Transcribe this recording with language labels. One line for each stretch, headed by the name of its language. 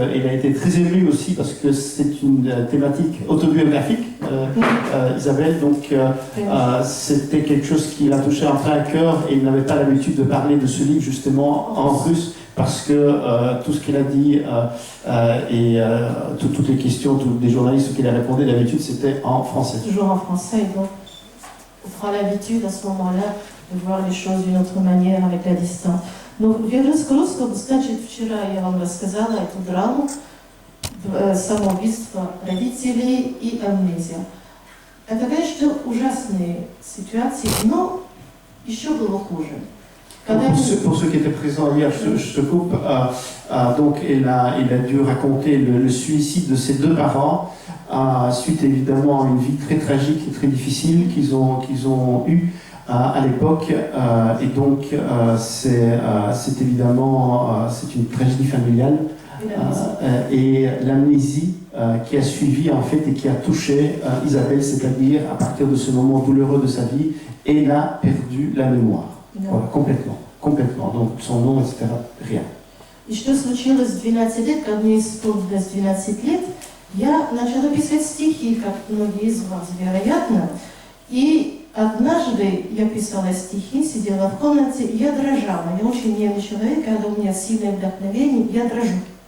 French: Il a été très ému aussi parce que c'est une thématique autobiographique, Isabelle, donc c'était quelque chose qui l'a touché en plein cœur et il n'avait pas l'habitude de parler de ce livre justement en russe parce que tout ce qu'il a dit et toutes les questions des journalistes auxquels il a répondu d'habitude c'était en français. Toujours en français, donc on prend l'habitude à ce moment-là de voir les choses d'une autre manière avec la distance.
Russian: Но в русском, значит, вчера я вам рассказала эту драму самоубийство родителей и амнезия. Это, конечно, ужасные ситуации, но еще было хуже.
French: Pour ceux qui étaient présents hier, je te coupe, donc il a dû raconter le suicide de ses deux parents, suite évidemment à une vie très tragique et très difficile qu'ils ont eue à l'époque, et donc c'est évidemment c'est une tragédie familiale et l'amnésie qui a suivi en fait et qui a touché Isabelle, c'est-à-dire à partir de ce moment douloureux de sa vie, elle a perdu la mémoire, voilà, complètement, donc son nom, etc., rien.
Russian: И что случилось в 12 лет, когда мне исполнилось 12 лет, я начала писать стихи, как многие из вас, вероятно, и однажды я писала стихи, сидела в комнате, и я дрожала. Я очень нервный человек, когда у меня сильное вдохновение, я дрожу.